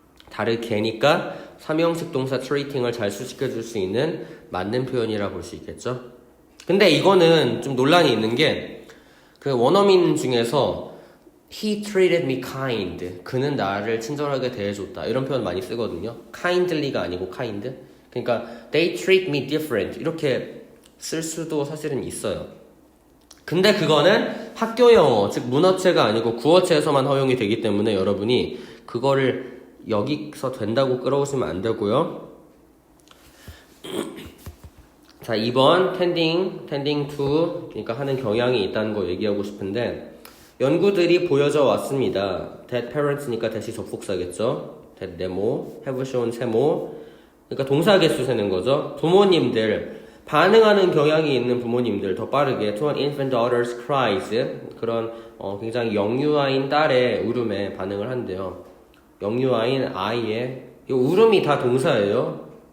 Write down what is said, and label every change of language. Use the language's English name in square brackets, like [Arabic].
[Korean] 다르게니까 3형식 동사 treating을 잘 수식해줄 수 있는 맞는 표현이라 볼 수 있겠죠. 근데 이거는 좀 논란이 있는 게 그 원어민 중에서 [English] He treated me kind. [Korean] 그는 나를 친절하게 대해줬다. 이런 표현 많이 쓰거든요. kindly가 아니고 kind. [English] 그러니까 they treat me different. [Korean] 이렇게 쓸 수도 사실은 있어요. 근데 그거는 학교 영어, 즉 문어체가 아니고 구어체에서만 허용이 되기 때문에 여러분이 그거를 여기서 된다고 끌어오시면 안 되고요. 자, 2번 tending to 그러니까 하는 경향이 있다는 거 얘기하고 싶은데 연구들이 보여져 왔습니다. that parents니까 that이 접속사겠죠. that 네모, have shown 세모. 그러니까 동사 개수 세는 거죠. 부모님들 반응하는 경향이 있는 부모님들 더 빠르게 [English] to an infant daughter's cries [Korean] 그런 굉장히 영유아인 딸의 울음에 반응을 한대요. 영유아인 아이의 이 울음이 다 동사예요.